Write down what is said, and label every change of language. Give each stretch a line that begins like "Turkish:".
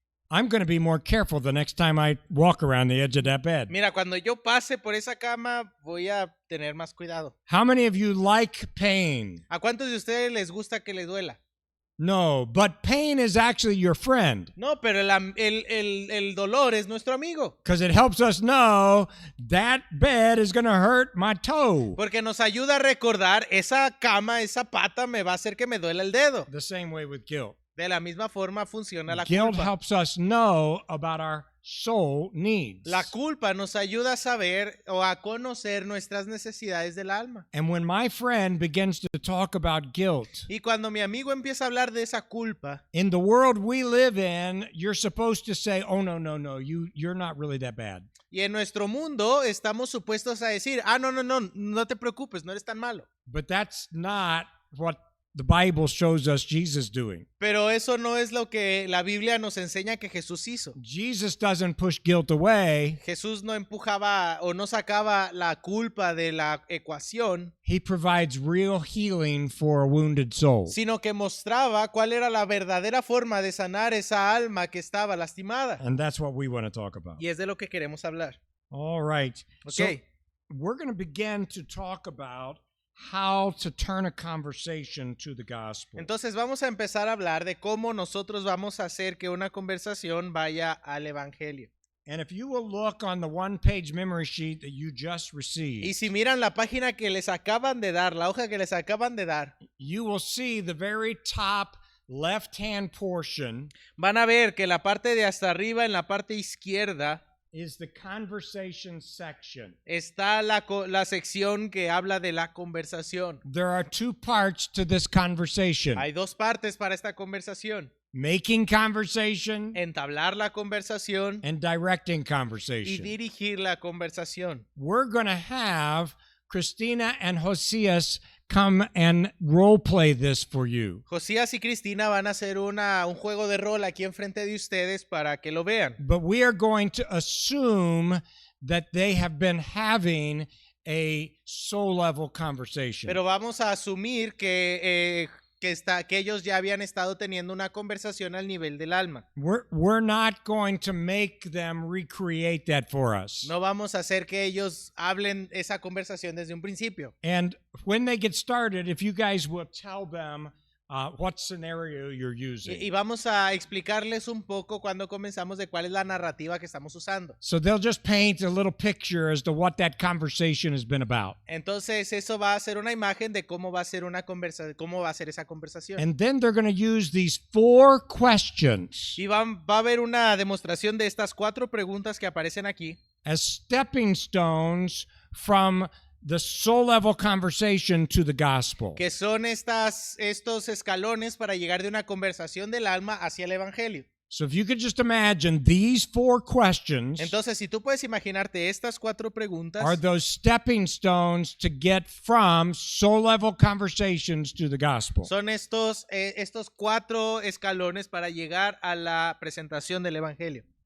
English: I'm going to be more careful the next time I walk around the edge of that bed.
Spanish: mira, cuando yo pase por esa cama voy a tener más cuidado.
English: How many of you like pain?
Spanish: ¿A cuántos de ustedes les gusta que les duela?
English: No, but pain is actually your friend
Spanish: No, pero el dolor es nuestro amigo.
English: because it helps us know that bed is going to hurt my toe.
Spanish: Porque nos ayuda a recordar, esa cama, esa pata me va a hacer que me duela el dedo.
English: The same way with guilt.
Spanish: De la misma forma funciona la
English: Guilt
Spanish: culpa.
English: helps us know about our soul needs.
Spanish: La culpa nos ayuda a saber o a conocer nuestras necesidades del alma.
English: And when my friend begins to talk about guilt,
Spanish: Y cuando mi amigo empieza a hablar de esa culpa,
English: in the world we live in, you're supposed to say, oh, no, you're not really that bad.
Spanish: y en nuestro mundo estamos supuestos a decir, no te preocupes, no eres tan malo.
English: But that's not what the Bible shows us Jesus doing.
Spanish: Pero eso no es lo que la Biblia nos enseña que Jesús hizo.
English: Jesus doesn't push guilt away.
Spanish: Jesús no empujaba o no sacaba la culpa de la ecuación,
English: He provides real healing for a wounded soul.
Spanish: sino que mostraba cuál era la verdadera forma de sanar esa alma que estaba lastimada.
English: And that's what we want to talk about.
Spanish: Y es de lo que queremos hablar.
English: All right. So
Spanish: Ok,
English: we're going to begin to talk about how to turn a conversation to the gospel.
Spanish: entonces vamos a empezar a hablar de cómo nosotros vamos a hacer que una conversación vaya al evangelio.
English: And if you will look on the one-page memory sheet that you just
Spanish: Y
English: received,
Spanish: si miran la página que les acaban de dar, la hoja que les acaban de dar,
English: you will see the very top left-hand portion
Spanish: van a ver que la parte de hasta arriba, en la parte izquierda,
English: is the conversation section.
Spanish: está la sección que habla de la conversación.
English: There are two parts to this conversation.
Spanish: Hay dos partes para esta conversación:
English: Making conversation
Spanish: entablar la conversación
English: and directing
Spanish: y
English: conversation.
Spanish: dirigir la conversación.
English: We're going to have Christina and Josias come and role play this for you.
Spanish: Josías y Cristina van a hacer un juego de rol aquí enfrente de ustedes para que lo vean.
English: But we are going to assume that they have been having a soul level conversation.
Spanish: Pero vamos a asumir que ellos ya habían estado teniendo una conversación al nivel del alma.
English: We're not going to make them recreate that for us.
Spanish: No vamos a hacer que ellos hablen esa conversación desde un principio.
English: And when they get started, if you guys will tell them what scenario you're
Spanish: Y
English: using.
Spanish: vamos a explicarles un poco cuando comenzamos de cuál es la narrativa que estamos usando.
English: So they'll just paint a little picture as to what that conversation has been about.
Spanish: Entonces eso va a ser una imagen de cómo va a ser cómo va a ser esa conversación.
English: And then they're going to use these 4 questions
Spanish: Y va a haber una demostración de estas 4 preguntas que aparecen aquí
English: as stepping stones from the soul level conversation to the gospel.
Spanish: que son estos escalones para llegar de una conversación del alma hacia el evangelio.
English: So if you could just imagine these 4 questions
Spanish: Entonces, si tú puedes imaginarte estas 4 preguntas,
English: are those stepping stones to get from soul level conversations to the gospel.
Spanish: son estos 4 escalones para llegar a la presentación del evangelio.